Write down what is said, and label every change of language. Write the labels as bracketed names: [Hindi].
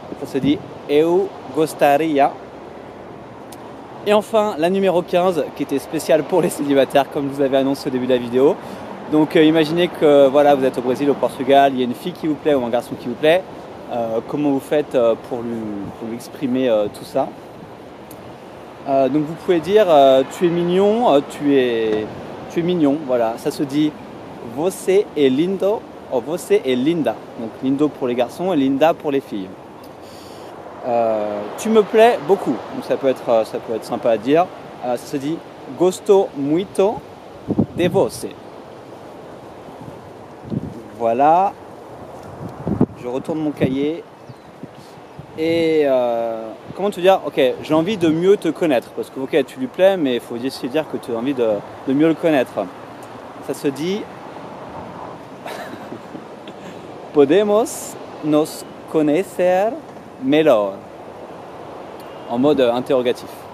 [French] Ça se dit [Portuguese] Eu gostaria. [French] Et enfin, la numéro 15, qui était spéciale pour les célibataires, comme je vous avais annoncé au début de la vidéo. Donc imaginez que voilà, vous êtes au Brésil, au Portugal, il y a une fille qui vous plaît ou un garçon qui vous plaît. Comment vous faites pour lui exprimer tout ça. Donc vous pouvez dire tu es mignon, tu es mignon, voilà, ça se dit [Portuguese] você é lindo ou você é linda. [French] Donc lindo pour les garçons et linda pour les filles. Tu me plais beaucoup, donc ça peut être sympa à dire. Ça se dit [Portuguese] gosto muito de você. [French] Voilà. Je retourne mon cahier et comment te dire, ok, j'ai envie de mieux te connaître parce que ok, tu lui plais, mais il faut essayer de dire que tu as envie de mieux le connaître. Ça se dit [Portuguese] podemos nos conocer melhor [French] en mode interrogatif.